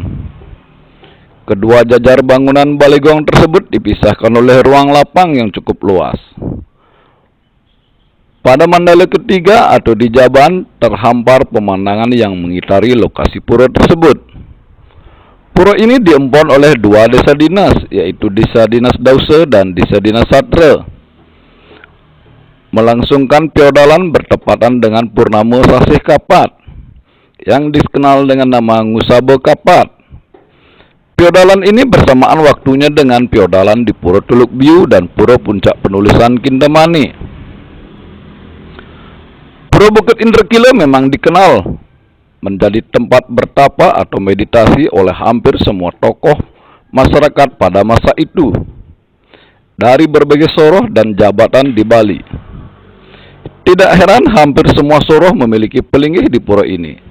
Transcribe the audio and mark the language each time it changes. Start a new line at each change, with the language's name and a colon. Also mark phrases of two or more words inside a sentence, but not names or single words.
Indonesian: Kedua jajar bangunan balai gong tersebut dipisahkan oleh ruang lapang yang cukup luas. Pada mandala ketiga atau di Jaban, terhampar pemandangan yang mengitari lokasi pura tersebut. Pura ini diempon oleh dua desa dinas, yaitu Desa Dinas Dause dan Desa Dinas Satre. Melangsungkan piodalan bertepatan dengan purnama Sasih Kapat, yang dikenal dengan nama Ngusaba Kapat. Piodalan ini bersamaan waktunya dengan piodalan di Pura Tuluk Biu dan Pura Puncak Penulisan Kintamani. Pura Bukit Indrekila memang dikenal menjadi tempat bertapa atau meditasi oleh hampir semua tokoh masyarakat pada masa itu, dari berbagai soroh dan jabatan di Bali. Tidak heran hampir semua soroh memiliki pelinggih di pura ini.